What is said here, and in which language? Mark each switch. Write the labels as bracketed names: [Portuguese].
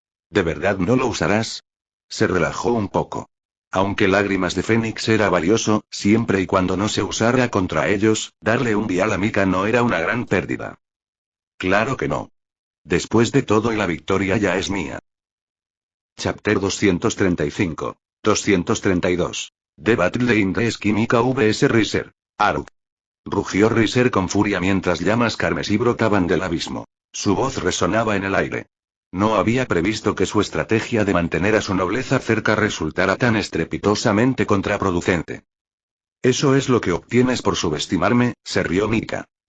[Spanish] ¿De verdad no lo usarás? Se relajó un poco. Aunque lágrimas de Fénix era valioso, siempre y cuando no se usara contra ellos, darle un vial a Mika no era una gran pérdida. Claro que no. Después de todo, y la victoria ya es mía. [English] Chapter 235. 232. The Battle in the Sky, Mika vs Riser. Aruk. [Spanish] Rugió Riser con furia mientras llamas carmesí brotaban del abismo. Su voz resonaba en el aire. No había previsto que su estrategia de mantener a su nobleza cerca resultara tan estrepitosamente contraproducente. Eso es lo que obtienes por subestimarme, se rió Mika.